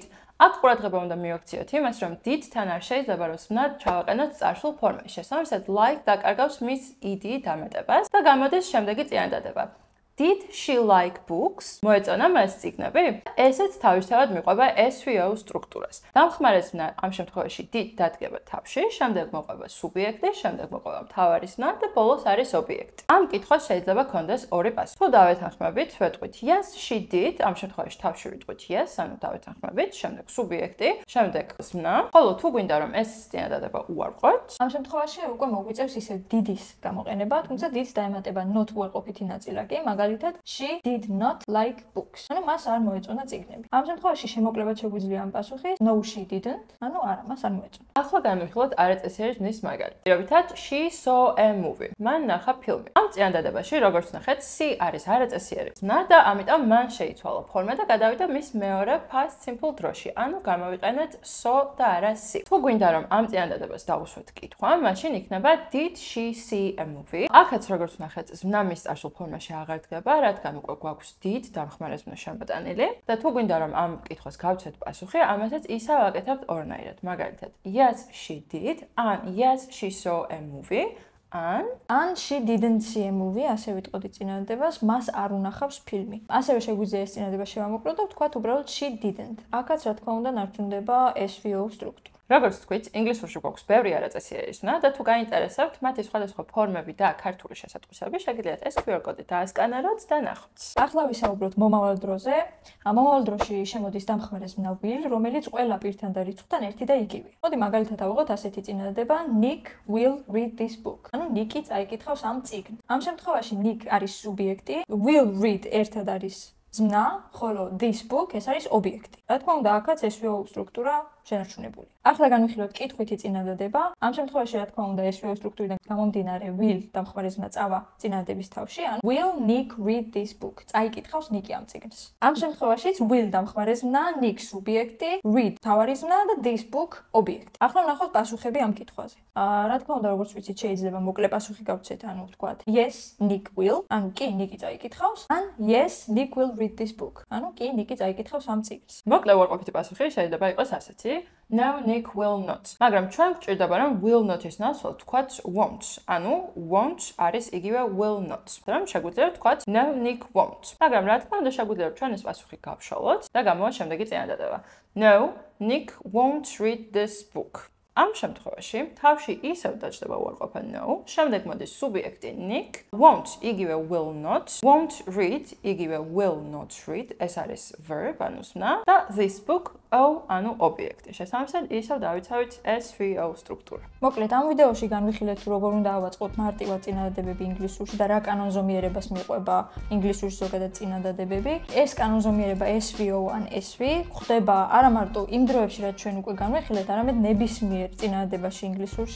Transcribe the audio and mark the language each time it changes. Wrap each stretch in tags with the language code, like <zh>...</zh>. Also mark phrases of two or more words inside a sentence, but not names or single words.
<ka>აქ ყურადღება უნდა მივაქციოთ იმას, რომ did-თან არ შეიძლება რომ ზმნა ჩავაყენოთ წარსულ ფორმაში. შესაბამისად, like დაკარგავს მის id დამატებას და გამოდის შემდეგი წინადადება.</ka> <en>Did she like books?</en> <ka>მოეწონა მას წიგნები? ესეც თავისთავად მიყვება SVO სტრუქტურას. დამხმარე ზმნა ამ შემთხვევაში did დადგება თავში, შემდეგ მოყვება სუბიექტი, შემდეგ მოყვება მთავარი ზმნა და ბოლოს არის ობიექტი. ამ კითხვას შეიძლება ქონდეს ორი პასუხი. თუ დავეთანხმებით, ვეტყვით</ka> <en>yes, she did,</en> <ka>ამ შემთხვევაში თავში ვიტყვით yes, ანუ დავეთანხმებით, შემდეგ სუბიექტი, შემდეგ ზმნა. ხოლო თუ გვინდა რომ ეს წინადადება უარყვოთ, ამ შემთხვევაში უკვე მოგვიწევს ისე did-ის გამოყენება, თუმცა did-ს დაემატება not უარყოფითი ნაწილაკი, მაგალითად</ka> <en>she did not like books.</en> <ka>ანუ მას არ მოეწონა წიგნები. ამ შემთხვევაში შემოკლებად შეგვიძლია ამ პასუხის</ka> <en>no, she didn't,</en> <ka>ანუ არა, მას არ მოეწონა. ახლა განვიხილოთ არაწესიერი ზმნის მაგალითი. პირობითად,</ka> <en>she saw a movie.</en> <ka>მან ნახა ფილმი. ამ წინადადებაში, როგორც ნახეთ, C არის არაწესიერი ზმნა და ამიტომ მან შეიცვალა ფორმა და გადავიდა მის მეორე</ka> <en>past simple</en> <ka>დროში. ანუ გამოვიყენეთ saw და არა C. თუ გვინდა რომ ამ წინადადებას დავუსვათ კითხვა, მაშინ იქნება</ka> <en>did she see a movie?</en> <ka>აქაც როგორც ნახეთ, ზმნა მის წარსულ ფორმაში აღარ დგება, რადგან უკვე გვაქვს did დამხმარე ზმნა შემოტანილი და თუ გვინდა რომ ამ კითხვას გავცეთ პასუხი, ამასაც ისევ აკეთებთ ორნაირად. მაგალითად,</ka> <en>yes, she did, ან yes, she saw a movie, ან she didn't see a movie,</en> <ka>ასე ვიტყოდი წინადადებას, მას არ უნახავს ფილმი. ასევე შეგვიძლია ეს წინადადება შევამოკლოთ და ვთქვათ უბრალოდ</ka> <en>she didn't.</en> <ka>აქაც რა თქმა უნდა ნარჩუნდება SVO სტრუქტურა. როგორც თქვით, ინგლისურში გვაქვს ბევრი არაწესიერი ზმნა და თუ გაინტერესებთ მათი სხვადასხვა ფორმები და ქართული შესატყვისები, შეგიძლიათ ეს QR კოდი დაასკანეროთ და ნახოთ. ახლა ვისაუბროთ მომავალ დროზე. მომავალ დროში შემოდის დამხმარე ზმნა will, რომელიც ყველა პირთან და რიცხვთან ერთი და იგივე. მოდი მაგალითად ავიღოთ ასეთი წინადადება:</ka> <en>Nick will read this book.</en> <ka>ანუ ნიკი წაიკითხავს ამ წიგნს. ამ შემთხვევაში Nick არის სუბიექტი,</ka> <en>will read</en> <ka>ერთად არის ზმნა, ხოლო</ka> <en>this book</en> <ka>ეს არის ობიექტი. რა თქმა უნდა, აქაც SVO სტრუქტურა შენარჩუნებული. ახლა განვიხილოთ კითხვითი წინადადება. ამ შემთხვევაში რა თქმა უნდა SVO სტრუქტურიდან გამომდინარე will დამხმარე ზმნა წავა წინადადების თავში, ან</ka> <en>will Nick read this book?</en> <ka>წაიკითხავს ნიკი ამ წიგნს. ამ შემთხვევაშიც will დამხმარე ზმნა, Nick სუბიექტი, read მთავარი ზმნა და</ka> <en>this book</en> <ka>ობიექტი. ახლა ვნახოთ პასუხები ამ კითხვაზე. რა თქმა უნდა, როგორც ვიცით, შეიძლება მოკლე პასუხი გავცეთ, ანუ ვთქვათ</ka> <en>yes, Nick will,</en> <ka>ანუ კი ნიკი წაიკითხავს, ან</ka> <en>yes, Nick will read this book.</en> <ka>ანუ კი ნიკი წაიკითხავს ამ წიგნს. მოკლე უარყოფითი პასუხი შეიძლება იყოს ასეთი:</ka> <en>No, Nick will not.</en> <ka>მაგრამ ჩვენ გვჭირდება რომ</ka> <en>will not-</en> <ka>ის ნაცვლად ვთქვათ won't. ანუ won't არის იგივე</ka> <en>will not.</en> <ka>მაგრამ შეგვიძლია ვთქვათ</ka> <en>no, Nick won't.</en> <ka>მაგრამ რა თქმა უნდა შეგვიძლია ჩვენ ეს პასუხი გავშალოთ და გამოვა შემდეგი წინადადება.</ka> <en>No, Nick won't read this book.</en> <ka>ამ შემთხვევაში თავში ისევ დაჯდება უარყოფა no, შემდეგ მოდის სუბიექტი Nick, won't იგივე</ka> <en>will not, won't read</en> <ka>იგივე</ka> <en>will not read,</en> <ka>ეს არის verb, ანუ ზმნა და this book O, ანუ ობიექტი. შესაბამისად, ისევ დავიცავით SVO სტრუქტურა. მოკლედ, ამ ვიდეოში განვიხილეთ, თუ როგორ უნდა ავაწყოთ მარტივად წინადადებები ინგლისურში და რა კანონზომიერებას მიყვება ინგლისურში ზოგადად წინადადებები. ეს კანონზომიერება SVO ან SV ხდება არა მარტო იმ დროებში, რაც ჩვენ უკვე განვიხილეთ, არამედ ნებისმიერ წინადადებაში ინგლისურში.</ka>